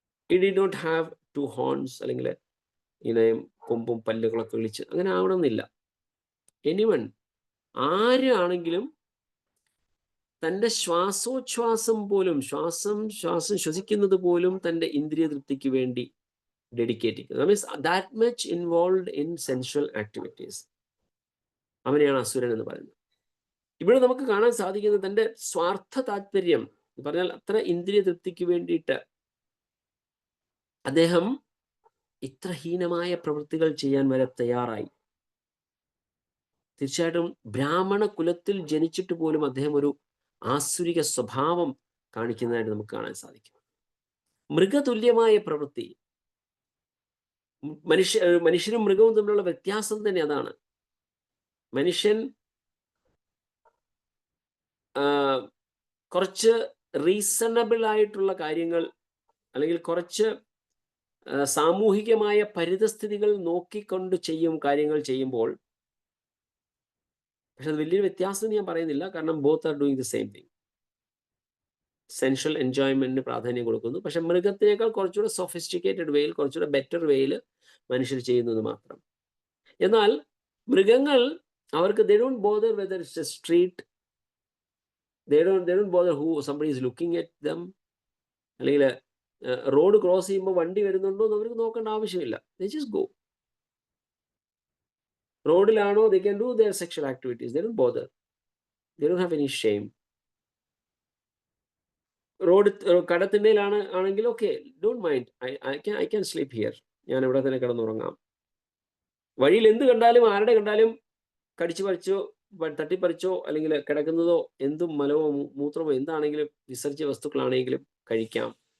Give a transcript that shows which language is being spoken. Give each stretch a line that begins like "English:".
English: He did not have 2 horns,
Malayalam: അല്ലെങ്കിൽ ഇങ്ങനെ കൊമ്പും പല്ലുകളൊക്കെ വിളിച്ച് അങ്ങനെ ആവണമെന്നില്ല. എനിവൺ, ആരാണെങ്കിലും തൻ്റെ ശ്വാസോച്ഛ്വാസം പോലും, ശ്വാസം ശ്വസിക്കുന്നത് പോലും തൻ്റെ ഇന്ദ്രിയ തൃപ്തിക്ക് വേണ്ടി ഡെഡിക്കേറ്റ് ചെയ്യുന്നത്.
English: That means that much involved in sensual activities.
Malayalam: അവനെയാണ് അസുരൻ എന്ന് പറയുന്നത്. ഇവിടെ നമുക്ക് കാണാൻ സാധിക്കുന്നത് തൻ്റെ സ്വാർത്ഥ താല്പര്യം എന്ന് പറഞ്ഞാൽ അത്ര ഇന്ദ്രിയ തൃപ്തിക്ക് വേണ്ടിയിട്ട് അദ്ദേഹം ഇത്ര ഹീനമായ പ്രവൃത്തികൾ ചെയ്യാൻ വരെ തയ്യാറായി. തീർച്ചയായിട്ടും ബ്രാഹ്മണ കുലത്തിൽ ജനിച്ചിട്ട് പോലും അദ്ദേഹം ഒരു ആസുരിക സ്വഭാവം കാണിക്കുന്നതായിട്ട് നമുക്ക് കാണാൻ സാധിക്കും. മൃഗതുല്യമായ പ്രവൃത്തി. മനുഷ്യനും മൃഗവും തമ്മിലുള്ള വ്യത്യാസം തന്നെ അതാണ്. മനുഷ്യൻ കുറച്ച് റീസണബിൾ ആയിട്ടുള്ള കാര്യങ്ങൾ അല്ലെങ്കിൽ കുറച്ച് സാമൂഹികമായ പരിതസ്ഥിതികൾ നോക്കിക്കൊണ്ട് കാര്യങ്ങൾ ചെയ്യുമ്പോൾ, പക്ഷെ അത് വലിയൊരു വ്യത്യാസം ഞാൻ പറയുന്നില്ല, കാരണം
English: Both are doing the same thing.
Malayalam: സെൻഷ്യൽ എൻജോയ്മെന്റിന് പ്രാധാന്യം കൊടുക്കുന്നു, പക്ഷെ മൃഗത്തിനേക്കാൾ കുറച്ചുകൂടെ സൊഫിസ്റ്റിക്കേറ്റഡ് വേയിൽ, കുറച്ചുകൂടെ ബെറ്റർ വേയിൽ മനുഷ്യർ ചെയ്യുന്നത് മാത്രം. എന്നാൽ മൃഗങ്ങൾ, അവർക്ക്
English: they don't bother whether it's a street, they don't bother who somebody is looking at them,
Malayalam: അല്ലെങ്കിൽ റോഡ് ക്രോസ് ചെയ്യുമ്പോൾ വണ്ടി വരുന്നുണ്ടോ എന്ന് അവർക്ക് നോക്കേണ്ട ആവശ്യമില്ല.
English: They just go.
Malayalam: റോഡിലാണോ,
English: they can do their sexual activities, they don't bother, they don't have any shame.
Malayalam: Road കടത്തിണ്ടയിലാണ് ആണെങ്കിൽ okay,
English: don't mind, I can sleep here,
Malayalam: ഞാൻ ഇവിടെ തന്നെ കിടന്നുറങ്ങാം. വഴിയിൽ എന്ത് കണ്ടാലും ആരുടെ കണ്ടാലും കടിച്ചു പറിച്ചോ തട്ടിപ്പറിച്ചോ അല്ലെങ്കിൽ കിടക്കുന്നതോ എന്തും മലമോ മൂത്രമോ എന്താണെങ്കിലും വിസർജ്യ വസ്തുക്കളാണെങ്കിലും കഴിക്കാം.